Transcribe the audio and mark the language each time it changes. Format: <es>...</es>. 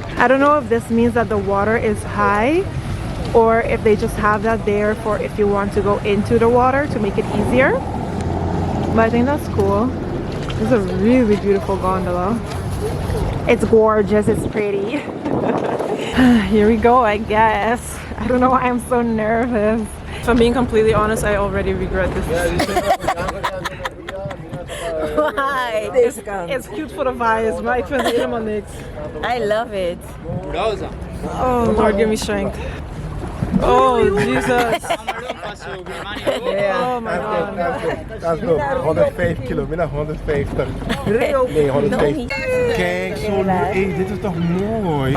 <en>I don't know if this means that the water is high or if they just have that there for if you want to go into the water to make it easier. But I think that's cool. This is a really beautiful gondola. It's gorgeous, it's pretty. Here we go, I guess. I don't know why I'm so nervous. If I'm being completely honest, I already regret this. Why? It's cute for the vibes,</en> <nl>maar ik vind het helemaal niks.</nl> <en>I love it. Oh Lord, give me strength. Oh Jesus. Oh my God.</en> <nl>Dat is nog 105 kilo, bijna 150. Nee, 150. Kijk, zo leuk. Dit is toch mooi.</nl>